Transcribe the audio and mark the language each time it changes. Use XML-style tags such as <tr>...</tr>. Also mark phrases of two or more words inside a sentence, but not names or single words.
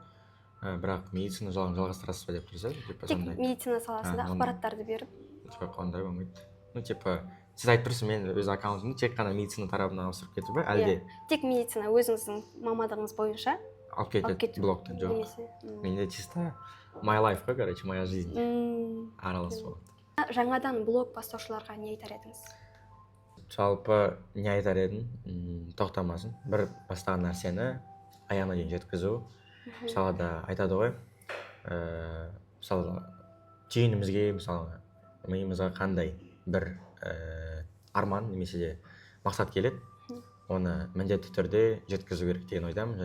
<kk>Бірақ медицина жолын жалғастырасыз ба деп тұрсыз? Тек медицина саласында ақпараттарды беріп? Жоқ, ондай болмайды. Типа, сіз айтып тұрсыз, мен өз аккаунтымды тек қана медицина тарапына ауыстырып кетіп ба, әлде? Тек медицина өзіңіздің мамандығыңыз бойынша алып кетеді блогтан, жоқ. Менде чисто</kk> <en>my life</en> <kk>қой, короче,</kk> <ru>моя жизнь</ru> <kk>аралас болады. Жаңадан блог бастаушыларға не айтар едіңіз? Жалпы не айтар едім, тоқтамасын. Бір бастаған нәрсені аяғына дейін жеткізу. Мысалы да айтады ғой, мысалы түйінімізге, мысалы миымызға қандай бір арман немесе де мақсат келеді, оны міндетті түрде жеткізу керек деген ойдамын.</kk>